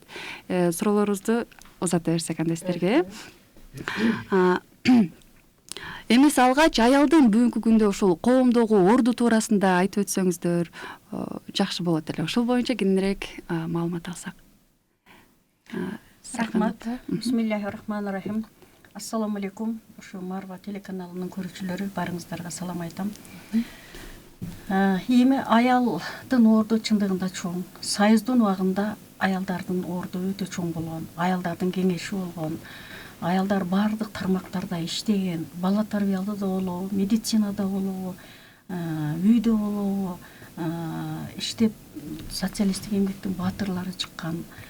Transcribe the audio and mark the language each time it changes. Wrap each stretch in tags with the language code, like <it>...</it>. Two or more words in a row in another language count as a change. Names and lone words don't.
<ky>Суроолорубузду узата берсек анда сиздерге. Эмес алгач аялдын бүгүнкү күндө ушул коомдогу орду туурасында айтып өтсөңүздөр жакшы болот эле. Ошол боюнча кененирээк маалымат алсак. Рахмат.</ky> <ar>بسم الله الرحمن الرحيم. السلام عليكم.</ar> <ky>Ушу Марва телеканалынын көрүүчүлөрү, барыңыздарга салам айтам. Эми аялдын орду чындыгында чоң. Союздун убагында аялдардын орду өтө чоң болгон, аялдардын кеңеши болгон. Аялдар бардык тармактарда иштеген, бала тарбиялда да болобу, медицинада болобу, үйдө болобу, иштеп социалисттик эмгектин баатырлары чыккан.</ky>